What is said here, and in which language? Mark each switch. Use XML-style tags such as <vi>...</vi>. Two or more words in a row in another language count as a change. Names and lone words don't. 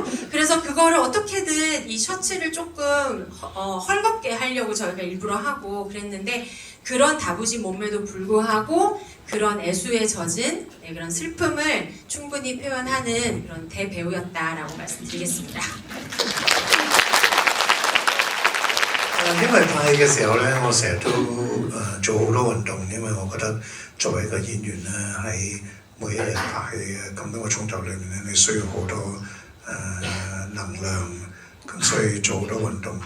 <ko>그래서 그거를 어떻게든 이 셔츠를 조금 헐겁게 하려고 저희가 일부러 하고 그랬는데 그런 다부진 몸매도 불구하고 그런 애수에 젖은 그런 슬픔을 충분히 표현하는 그런 대배우였다라고 말씀드리겠습니다.</ko> <yue>因為拍戲嘅時候咧，我成日都做好多運動，因為我覺得作為一個演員咧，喺每一日拍戲嘅咁多個鐘頭裏面咧，你需要好多能量，咁所以做好多運動。</yue>